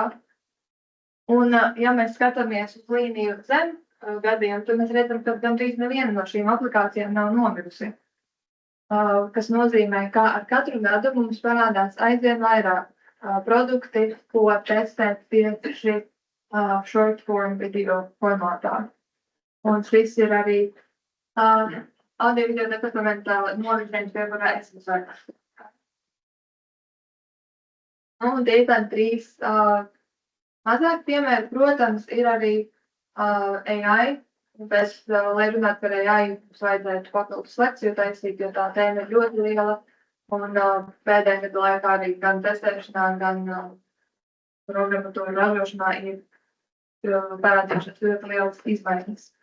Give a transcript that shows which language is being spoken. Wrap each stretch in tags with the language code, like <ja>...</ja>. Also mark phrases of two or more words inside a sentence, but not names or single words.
<lv>Un, ja mēs skatāmies uz līniju zem gadiem, tad mēs redzam, ka gandrīz neviena no šīm aplikācijām nav nomirusi. Kas nozīmē, ka ar katru gadu mums parādās aizvien vairāk produkti, ko testēt tieši</lv> <en>short form video</en> <lv>formātā. Un šis ir arī audio video departamentā novirzījums, pie kurā esmu svarīgs. Un tie ir tādi 3 mazāk piemēri, protams, ir arī AI, bet, lai runātu par AI, mums vajadzētu papildus lekciju taisīt, jo tā tēma ir ļoti liela, un pēdējā gada laikā arī gan testēšanā, gan programmatūra ražošanā ir parādījušās ļoti lielas izmaiņas.</lv>